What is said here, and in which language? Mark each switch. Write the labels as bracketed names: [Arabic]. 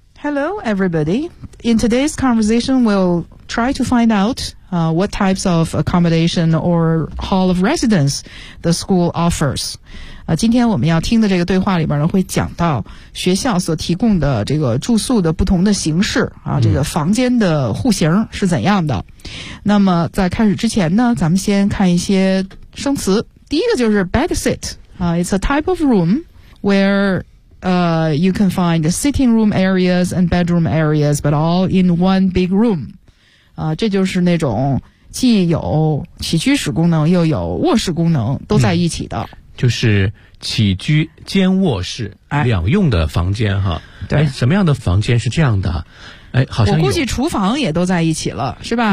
[English] Hello everybody. In today's conversation we'll try to find outwhat types of accommodation or hall of residence the school offers. [Chinese] 今天我们要听的这个对话里边呢，会讲到学校所提供的这个住宿的不同的形式啊，这个房间的户型是怎样的。那么在开始之前呢，咱们先看一些生词。第一个就是 [English] bedsit, it's a type of room where you can find sitting room areas and bedroom areas, but all in one big room. [Chinese] 这就是那种既有起居室功能又有卧室功能都在一起的、嗯、就是起居兼卧室两用的房间哈。对、哎、什么样的房间是这样的？哎，好像我估计厨房也都在一起了，是吧？